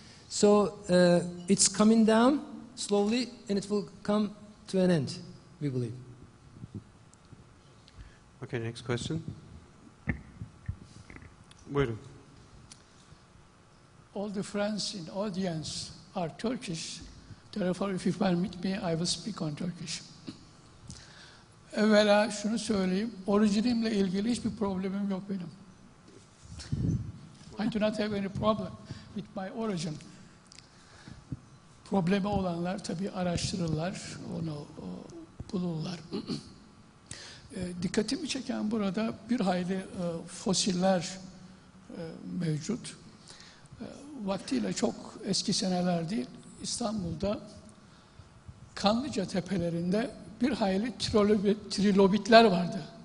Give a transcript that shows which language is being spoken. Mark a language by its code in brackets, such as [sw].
[en] So it's coming down slowly, and it will come to an end, we believe. Okay, next question. [tr] Buyurun. [en] All the friends in audience are Turkish. Therefore, if you permit me, I will speak on Turkish. [tr] Evvela şunu söyleyeyim, orijinimle ilgili hiçbir problemim yok benim. [en] I do not have any problem with my origin. [tr] Problemi olanlar tabii araştırırlar, onu bulurlar. Dikkatimi çeken burada bir hayli fosiller mevcut. Vaktiyle çok eski seneler değil, İstanbul'da Kanlıca tepelerinde bir hayli trilobitler vardı.